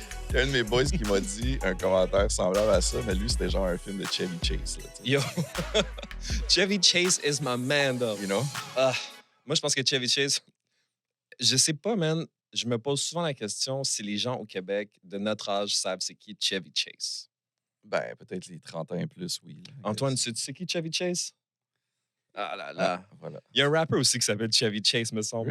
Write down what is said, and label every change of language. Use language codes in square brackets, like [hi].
[fr] Il y a un de mes boys qui m'a dit un commentaire semblable à ça, mais lui, c'était genre un film de Chevy Chase. Là, tu sais. [en] Yo, Chevy Chase is my man, dog. You know? [fr] Moi, je pense que Chevy Chase, je sais pas, man. Je me pose souvent la question si les gens au Québec de notre âge savent c'est qui Chevy Chase. Ben, peut-être les 30 ans et plus, oui. Là, Antoine, tu sais qui Chevy Chase? Ah là là. Voilà. Il y a un rapper aussi qui s'appelle Chevy Chase, me semble.